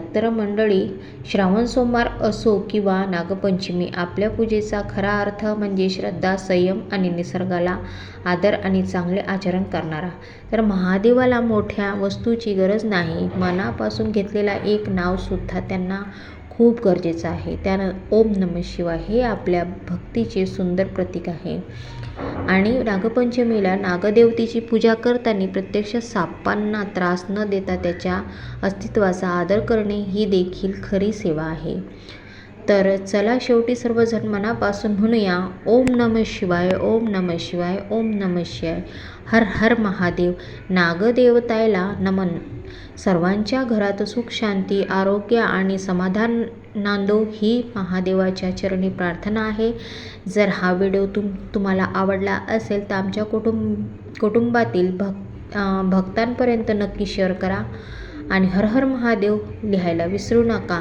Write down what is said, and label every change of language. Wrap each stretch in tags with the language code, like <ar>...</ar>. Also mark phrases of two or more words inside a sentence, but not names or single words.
<mr>तर मंडळी, श्रावण सोमवार असो किंवा नागपंचमी, आपल्या पूजेचा खरा अर्थ म्हणजे श्रद्धा, संयम आणि निसर्गाला आदर आणि चांगले आचरण करणारा. तर महादेवाला मोठ्या वस्तूची गरज नाही, मनापासून घेतलेला एक नाव सुद्धा त्यांना खूप गरजेचं आहे. त्यानं</mr> <sa>ओम नमः शिवाय</sa> <mr>हे आपल्या भक्तीचे सुंदर प्रतीक आहे. आणि नागपंचमीला नागदेवतेची पूजा करताना प्रत्यक्ष सापांना त्रास न देता त्याच्या अस्तित्वाचा आदर करणे ही देखील खरी सेवा आहे. तर चला, शेवटी सर्वजण मनापासून म्हणूया</mr> <sa>ओम नमः शिवाय, ओम नमः शिवाय, ओम नमः शिवाय.</sa> <mr>हर हर महादेव. नागदेवताला नमन. सर्वांच्या घरात सुख, शांती, आरोग्य आणि समाधान नांदो ही महादेवाच्या चरणी प्रार्थना आहे. जर हा व्हिडिओ तुम्हाला आवडला असेल तर आमच्या कुटुंबातील भक्तांपर्यंत नक्की शेअर करा आणि हर हर महादेव लिहायला विसरू नका.</mr>